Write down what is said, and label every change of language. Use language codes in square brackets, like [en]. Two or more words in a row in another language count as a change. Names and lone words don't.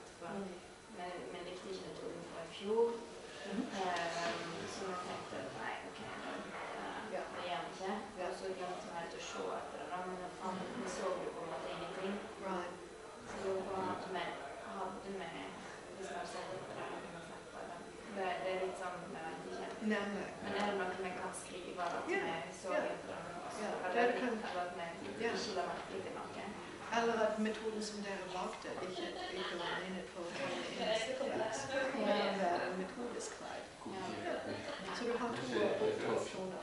[sv] Men lektionen tog vi från i fjol. Så jag tänkte, nej okej, det gör inte. Och så glömde man lite att showa att vi såg ju på något ingenting. Så då var man inte med, hade med det som jag säger på det här, det är lite som när man inte känner [no] Nemlig. Men er det noe vi kan skrive at vi så Ja. litt på den også? Ja, Eller det kan- eller at vi Ja. ikke la merke til noe? Eller at metoden som dere valgte ikke var egnet for å tegne inn stickerbacks. Det kan være en metodisk feil. Ja. Så du har to opsjoner.